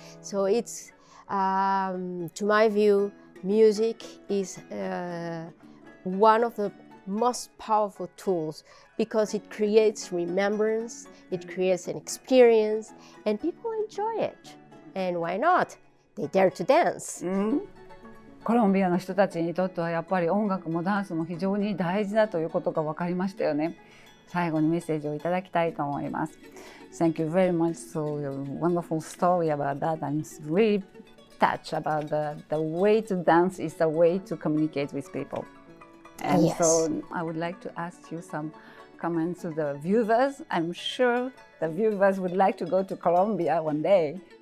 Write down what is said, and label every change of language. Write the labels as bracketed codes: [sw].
[en] So it's to my view, music is one of the most powerful tools because it creates remembrance, it creates an experience, and people enjoy it. And why not? They dare to dance. [ja] コロンビアの人たちにとってはやっぱり音楽もダンスも非常に大事だということが分かりましたよね。最後にメッセージをいただきたいと思います。 [en] Thank you very much for your wonderful story about that. I'm really touched about the way to dance is the way to communicate with people. And Yes. So I would like to ask you some comments to the viewers. I'm sure the viewers would like to go to Colombia one day.